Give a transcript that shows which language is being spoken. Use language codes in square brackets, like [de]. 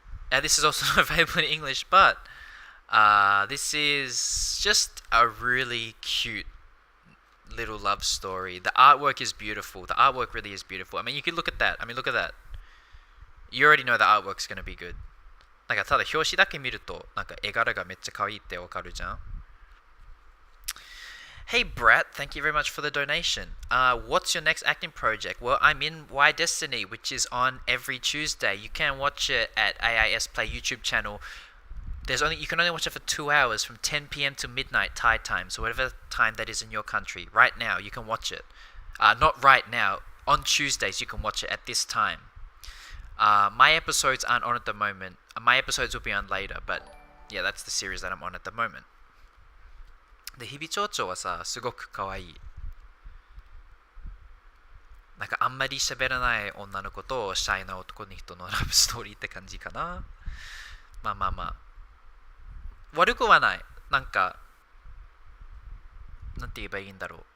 [en] This is also not available in English, but this is just a really cute little love story. The artwork is beautiful. The artwork really is beautiful. I mean, you could look at that. I mean, look at that. You already know the artwork's going to be good. [ja] なんかただ表紙だけ見るとなんか絵柄がめっちゃ可愛いってわかるじゃん. [en] Hey Brat, thank you very much for the donation. What's your next acting project? Well, I'm in Why Destiny, which is on every Tuesday. You can watch it at AIS Play YouTube channel. You can only watch it for 2 hours from 10 p.m. to midnight Thai time. So whatever time that is in your country. Right now, you can watch it. Not right now. On Tuesdays, you can watch it at this time. My episodes aren't on at the moment. My episodes will be on later. But yeah, that's the series that I'm on at the moment. [ja] で、日々町長はさ、すごく可愛い。なんかあんまり喋らない女の子とシャイな男の人のラブストーリーって感じかな。まあまあまあ。悪くはない。なんか、なんて言えばいいんだろう。